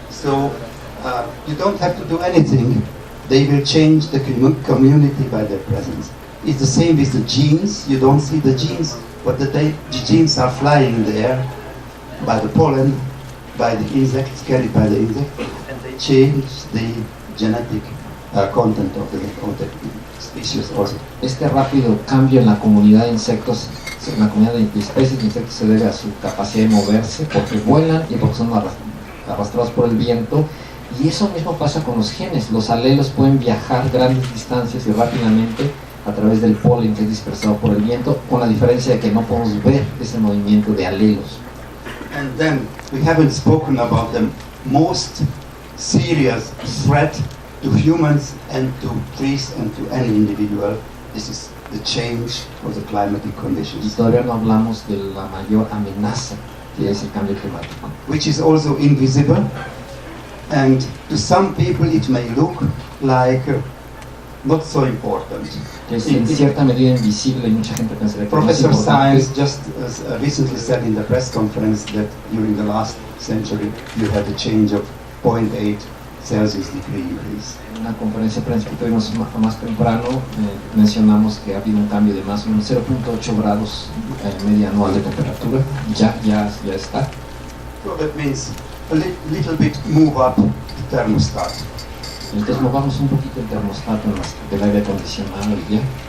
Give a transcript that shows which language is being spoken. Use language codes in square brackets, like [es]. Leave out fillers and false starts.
[en] So you don't have to do anything. They will change the community by their presence. It's the same with the genes. You don't see the genes, but the genes are flying there by the pollen, by the insects, carried by the insect, and they change the genetic content of the species also. [es] Este rápido cambio en la comunidad de insectos, en la comunidad de especies de insectos, se debe a su capacidad de moverse, porque vuelan y porque son arrastrados por el viento. Y eso mismo pasa con los genes. Los alelos pueden viajar grandes distancias y rápidamente a través del polen que es dispersado por el viento, con la diferencia de que no podemos ver ese movimiento de alelos. [en] And then we haven't spoken about the most serious threat to humans and to trees and to any individual. This is the change of the climatic [es] Y [en] conditions, [es] todavía no hablamos de la mayor amenaza que es el cambio climático, [en] which is also invisible. And to some people it may look like not so important. [es] que es en cierta medida invisible y mucha gente pensaría que no es [en] Professor [es] importante. [en] Science just recently said in the press conference that during the last century you had a change of 0.8 Celsius degree increase. [es] En una conferencia de prensa que tuvimos más temprano mencionamos que ha habido un cambio de más o menos 0.8 grados media anual de temperatura. Ya está. [en] So that means a little bit move up the thermostat. [es] Entonces movamos un poquito el termostato del aire acondicionado el día.